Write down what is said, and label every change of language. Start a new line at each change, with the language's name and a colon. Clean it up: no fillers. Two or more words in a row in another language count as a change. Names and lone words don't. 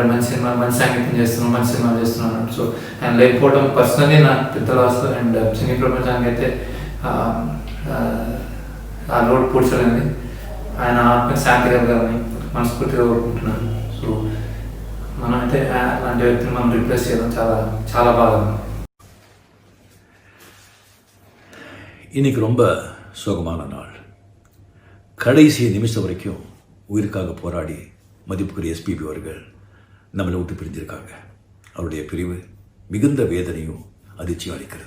Telugu: మంచి సినిమా, మంచి సంగీతం చేస్తున్నాం, మంచి సినిమా చేస్తున్నాను. సో ఆయన లేకపోవడం పర్సనలీ నాకు పెద్ద లాస్. అండ్ సినీ ప్రపంచానికి అయితే ఆ లోడ్ పూడ్చలేంది. ఆయన ఆత్మీయ శాంతి కలగాలని మనస్ఫూర్తిగా కోరుకుంటున్నాను. సో మనమైతే అలాంటి వ్యక్తిని మనం రిప్లేస్ చేయడం చాలా చాలా బాగా.
Tamil: இன்னைக்கு ரொம்ப சோகமான நாள். கடைசி நிமிஷம் வரைக்கும் உயிருக்காக போராடி மதிப்புக்குரிய எஸ்பிபி அவர்கள் நம்மளை விட்டு பிரிஞ்சிருக்காங்க. அவருடைய பிரிவு மிகுந்த வேதனையும் அதிர்ச்சியும் அளிக்கிறது.